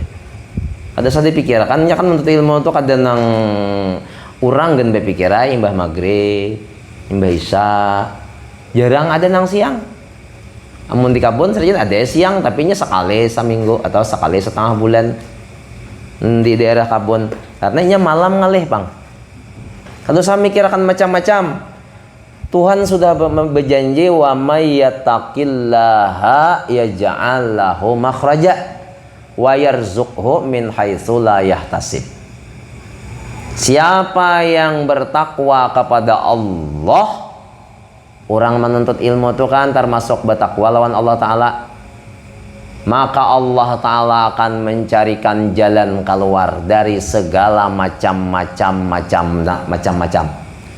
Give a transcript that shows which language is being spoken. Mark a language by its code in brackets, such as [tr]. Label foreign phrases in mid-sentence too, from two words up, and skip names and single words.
[bjn] Ada usah dipikirkan, ya kan menuntut ilmu itu kada nang urang gen bepikirai imbah maghrib, imbah isya, jarang ada nang siang. Amun di kabun sering ada siang tapi nya sekali seminggu atau sekali setengah bulan di daerah kabun, karena nya malam ngalih bang. Kalau saya mikirkan macam-macam, Tuhan sudah berjanji [ar] ومن يتق الله يجعل له مخرجا ويرزقه من حيث لا يحتسب. [bjn] Siapa yang bertakwa kepada Allah, orang menuntut ilmu itu kan termasuk bertakwa lawan Allah Ta'ala, maka Allah Ta'ala akan mencarikan jalan keluar dari segala macam-macam.